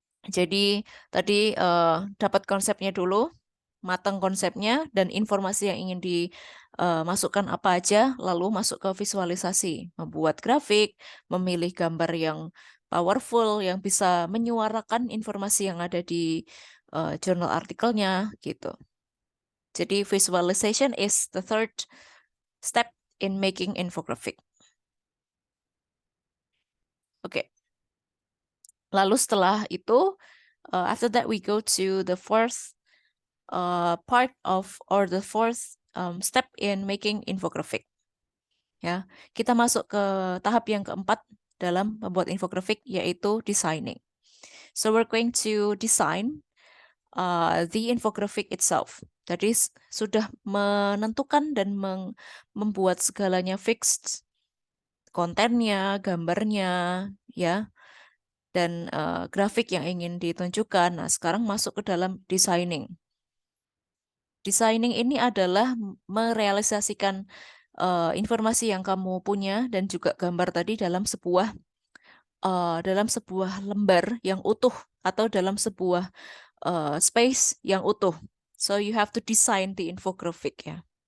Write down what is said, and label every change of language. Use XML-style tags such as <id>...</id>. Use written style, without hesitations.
<id>Jadi tadi dapat konsepnya dulu, matang konsepnya dan informasi yang ingin dimasukkan apa aja, lalu masuk ke visualisasi, membuat grafik, memilih gambar yang powerful, yang bisa menyuarakan informasi yang ada di jurnal artikelnya gitu.</id> <en>Jadi visualization is the third step in making infographic.</en> <id>Oke. Lalu setelah itu,</id> <en>after that we go to the fourth part of or the fourth step in making infographic.</en> <id>Ya, kita masuk ke tahap yang keempat dalam membuat infographic, yaitu designing.</id> <en>So we're going to design the infographic itself.</en> <id>Jadi sudah menentukan dan membuat segalanya fixed, kontennya, gambarnya, ya, dan grafik yang ingin ditunjukkan. Nah, sekarang masuk ke dalam designing. Designing ini adalah merealisasikan informasi yang kamu punya dan juga gambar tadi dalam sebuah lembar yang utuh atau dalam sebuah space yang utuh.</id> <en>So you have to design the infographic ya.</en>